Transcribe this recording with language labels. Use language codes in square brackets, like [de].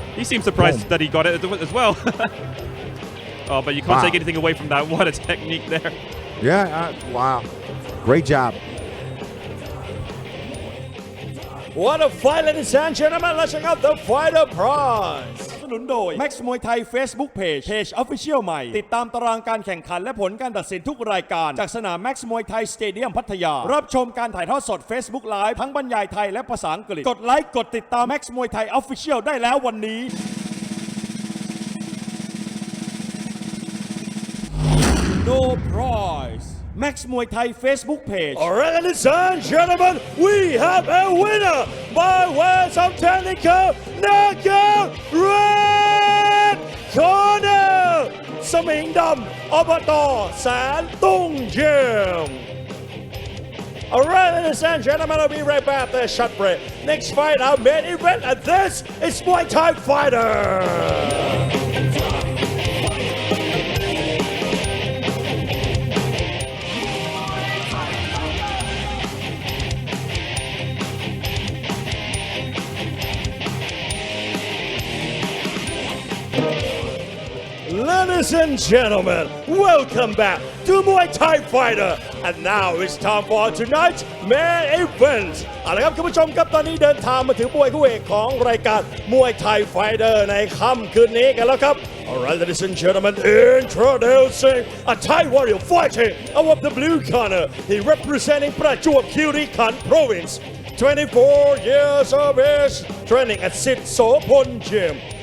[en] he seems surprised that he got it as well. Oh, but you can't take anything away from that. What a technique there. Yeah, wow. Great job. What a fight, ladies and gentlemen. Let's check out the fighter prize. [th] สนับสนุนโดย Max Muay Thai Facebook Page Official ใหม่ติดตามตารางการแข่งขันและผลการตัดสินทุกรายการจากสนาม Max Muay Thai Stadium พัทยารับชมการถ่ายทอดสด Facebook Live ทั้งบรรยายไทยและภาษาอังกฤษกดไลค์กดติดตาม Max Muay Thai Official ได้แล้ววันนี้ [en] No prize Max Muay Thai Facebook Page. All right, ladies and gentlemen, we have a winner by way of technical knockout. Red corner, Smingdam, อบต. แสนตุ้งเยี่ยม. All right, ladies and gentlemen, I'll be right back after a short break. Next fight, our main event, and this is Muay Thai Fighter. Ladies and gentlemen, welcome back to Muay Thai Fighter. And now it's time for tonight's main event. [th] เอาละครับคุณผู้ชมครับตอนนี้เดินทางมาถึงมวยคู่เอกของรายการ Muay Thai Fighter ในค่ำคืนนี้กันแล้วครับ [en] Alright, ladies and gentlemen, introducing a Thai warrior fighting out of the blue corner. He representing ประจวบคีรีขันธ์ Province. 24 years of age, training at Sit Sopon Gym.